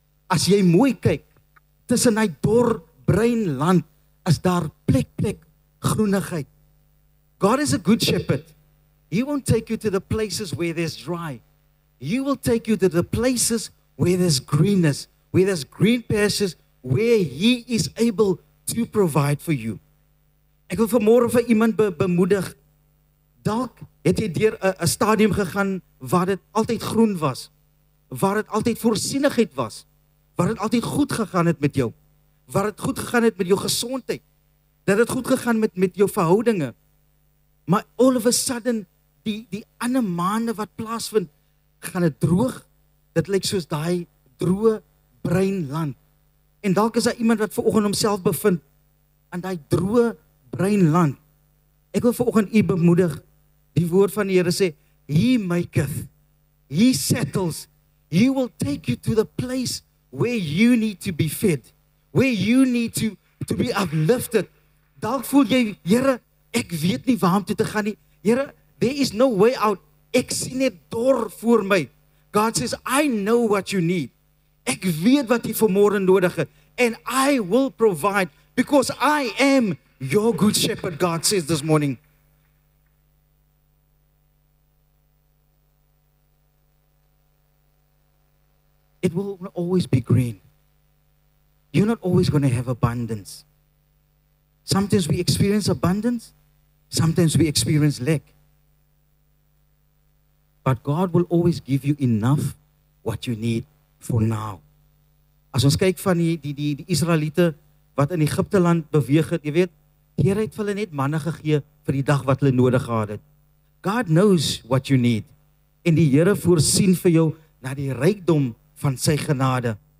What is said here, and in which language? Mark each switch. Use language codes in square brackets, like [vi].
[af] As jy mooi kyk, tussen hy dor bruin land is daar plek groenigheid. [en] God is a good shepherd. He won't take you to the places where there's dry. He will take you to the places where there's greenness, where there's green pastures, where He is able to provide for you. [af] Ek wil vanmôre vir iemand bemoedig. Dalk het jy deur 'n stadium gegaan waar dit altyd groen was, waar dit altyd voorsienigheid was, waar dit altyd goed gegaan het met jou, waar dit goed gegaan het met jou gesondheid, dat dit goed gegaan met jou verhoudinge. Maar [en] all of a sudden, [af] die ander maande wat plaasvind, gaan dit droog. Dit lyk soos daai droë bruin land. En dalk is daar iemand wat vanoggend homself bevind aan daai droë bruin land. Ek wil vanoggend u bemoedig. Die woord van die Here sê, [en] He maketh, He settles, He will take you to the place where you need to be fed, where you need to be uplifted. [af] Dalk voel jy, Here, ek weet nie waar om toe te gaan nie. Here, [en] there is no way out. [af] Ek sien net dor voor my. [en] God says, I know what you need. [af] Ek weet wat jy vanmôre nodig het. [en] And I will provide because I am your good shepherd, God says this morning. It will not always be green. You're not always going to have abundance. Sometimes we experience abundance. Sometimes we experience lack. But God will always give you enough what you need for now. [af] As ons kyk van die Israeliete wat in Egipte land beweeg het, jy weet, die Here het vir hulle net manne gegee vir die dag wat hulle nodig gehad het. [en] God knows what you need. [af] En die Here voorsien vir jou na die rykdom van sy genade.